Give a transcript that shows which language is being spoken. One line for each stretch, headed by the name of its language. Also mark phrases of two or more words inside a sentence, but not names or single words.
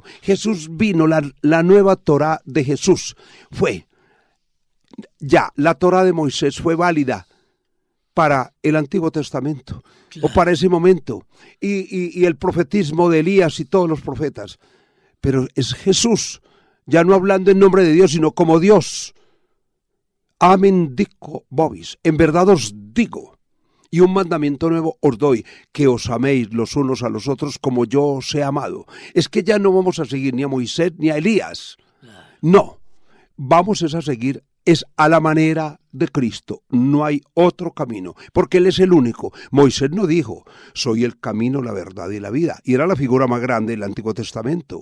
Spanish: Jesús vino, la nueva Torá de Jesús fue, ya, la Torá de Moisés fue válida para el Antiguo Testamento, claro, o para ese momento, y el profetismo de Elías y todos los profetas. Pero es Jesús, ya no hablando en nombre de Dios, sino como Dios.
Latin: Amen dico vobis,
Spanish: en verdad os digo, y un mandamiento nuevo os doy, que os améis los unos a los otros como yo os he amado. Es que ya no vamos a seguir ni a Moisés ni a Elías. No, vamos a seguir es a la manera de Cristo. No hay otro camino, porque Él es el único. Moisés no dijo, soy el camino, la verdad y la vida, y era la figura más grande del Antiguo Testamento.